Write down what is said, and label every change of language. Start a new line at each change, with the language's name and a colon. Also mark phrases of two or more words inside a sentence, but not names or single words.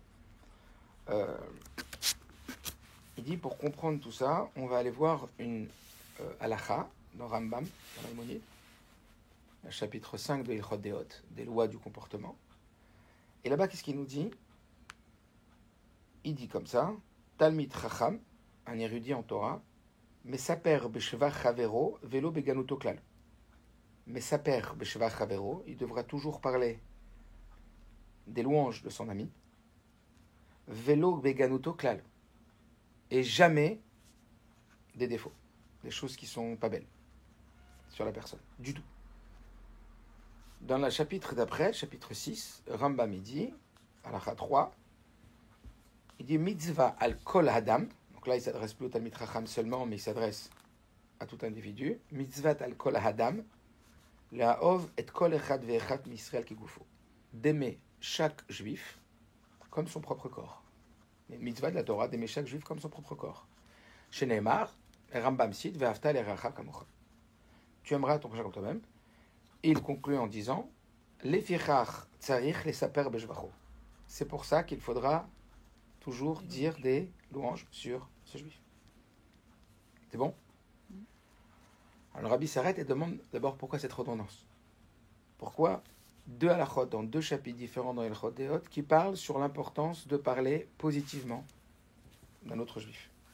French: Il dit, pour comprendre tout ça, on va aller voir une halakha dans Rambam, dans l'Aïmonide, le chapitre 5 de
Hebrew: הלכות דעות,
French: des lois du comportement. Et là-bas, qu'est-ce qu'il nous dit? Il dit comme ça,
Hebrew: תלמיד חכם,
French: un érudit en Torah,
Hebrew: מספר בשבח חבירו ולא בגנותו כלל. מספר בשבח חבירו,
French: il devra toujours parler des louanges de son ami,
Hebrew: ולא בגנותו כלל,
French: et jamais des défauts, des choses qui sont pas belles sur la personne, du tout. Dans le chapitre d'après, chapitre 6, Rambam il dit, halakha 3, il dit
Hebrew: מצוה על כל האדם.
French: Donc là, il ne s'adresse plus au
Hebrew: תלמיד חכם
French: seulement, mais il s'adresse à tout individu.
Hebrew: מצוה על כל האדם לאהוב את כל אחד ואחד מישראל כגופו.
French: D'aimer chaque juif comme son propre corps. Les mitzvah de la Torah, d'aimer chaque juif comme son propre corps. Chez Neymar, Rambam cite
Hebrew: ואהבת לרעך כמוך.
French: Tu aimeras ton prochain comme toi-même. Et il conclut en disant
Hebrew: לפיכך צריך לספר בשבחו.
French: C'est pour ça qu'il faudra toujours dire des louanges sur ce juif. C'est bon? Alors le rabbi s'arrête et demande d'abord pourquoi cette redondance. Pourquoi deux halachot dans deux chapitres différents dans
Hebrew: הלכות דעות
French: qui parlent sur l'importance de parler positivement d'un autre juif.